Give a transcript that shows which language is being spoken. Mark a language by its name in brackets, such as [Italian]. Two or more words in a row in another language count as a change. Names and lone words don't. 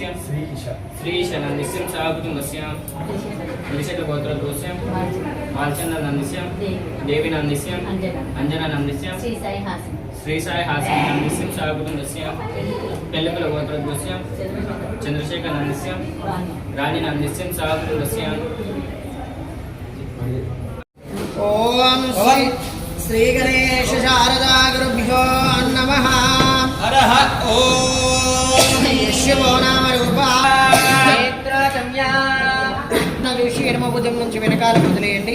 [Sanskrit] श्रीशनन्दस्य साकुटुम्बस्य वृषभगोत्रस्य आर्चननन्दस्य देवीनन्दस्य अंजनानन्दस्य श्रीसायहासनन्दस्य साकुटुम्बस्य पेल्लकुलगोत्रस्य चंद्रशेखरनन्दस्य राणीनन्दस्य साकुटुम्बस्य ओं श्री गणेश शारदा गुरुभ्यो नमः. हरः ओम् [Telugu] శివో నామ రూపా చూసి ఎడమ భుజం నుంచి వెనకాల వదిలేయండి.